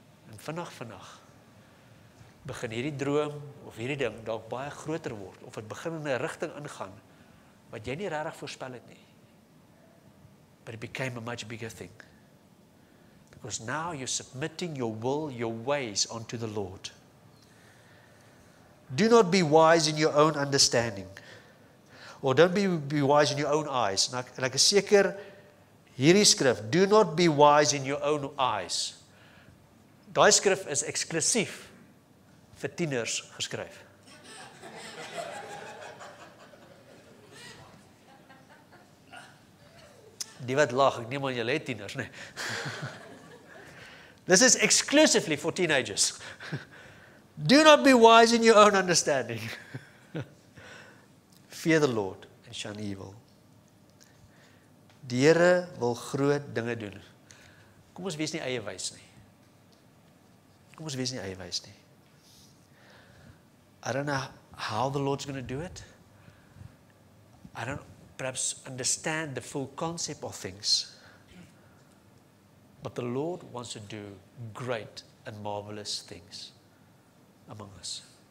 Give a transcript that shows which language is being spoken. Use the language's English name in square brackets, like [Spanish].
[Afrikaans] En vandag begin hierdie droom of hierdie ding dalk baie groter word, of dit begin in 'n rigting ingaan wat jy nie regtig voorspel het nie. [English] But it became a much bigger thing. Because now you're submitting your will, your ways onto the Lord. Do not be wise in your own understanding. Or don't be wise in your own eyes. [Afrikaans] En ek is seker, hierdie skrif, [English] do not be wise in your own eyes. [Afrikaans] Daai skrif is eksklusief vir tieners geskryf. Die wat lag, ek neem aan julle het tieners, nee. [English] This is exclusively for teenagers. Do not be wise in your own understanding. Fear the Lord and shun evil. [Afrikaans] Die Here wil groot dinge doen. Kom ons wees nie eie wys nie. Kom ons wees nie eie wys nie. [English] I don't know how the Lord's going to do it. I don't perhaps understand the full concept of things. But the Lord wants to do great and marvelous things among us.